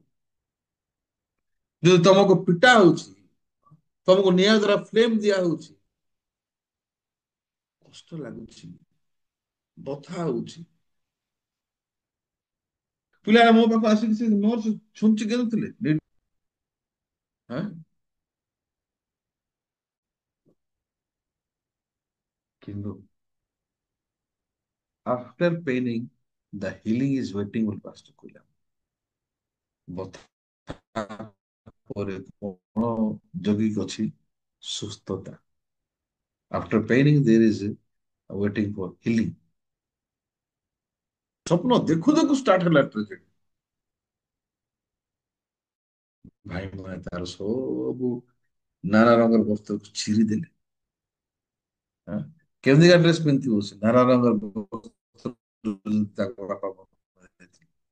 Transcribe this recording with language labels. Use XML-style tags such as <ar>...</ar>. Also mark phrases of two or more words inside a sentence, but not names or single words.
<or>ଯଦି ତମକୁ ପିଟା ହଉଛି, ତମକୁ ନିଆଁ ଦ୍ୱାରା ଫ୍ଲେମ ଦିଆ ହଉଛି, କଷ୍ଟ ଲାଗୁଛି, ବଥା ହଉଛି, ପିଲାମାନେ ମୋ ପାଖକୁ ଆସିକି ସେ ନର୍ସ ଛୁଞ୍ଚି କେନ୍ଦୁଥିଲେ। ହଁ, କିନ୍ତୁ</or> <en>after paining the healing is waiting</en> <or>ବୋଲି ପାଷ୍ଟର କହିଲା। ବଥା ପରେ କଣ ଜଗିକି ଅଛି? ସୁସ୍ଥତା।</or> <en>After paining there is a waiting for healing।</en> <or>ସ୍ୱପ୍ନ ଦେଖୁ ଦେଖୁ ଷ୍ଟାର୍ଟ ହେଲା ଟ୍ରାଜେଡି। ଭାଇ ମାନେ ତାର ସବୁ ନାନା ରଙ୍ଗର ବସ୍ତ୍ରକୁ ଚିରି ଦେଲେ। ହଁ? କେମିତିକା ଡ୍ରେସ ପିନ୍ଧିଥିବ ସେ? ନାନା ରଙ୍ଗର ବସ୍ତ୍ର ତାଙ୍କ ବାପା ବନେଇଥିଲେ।</or>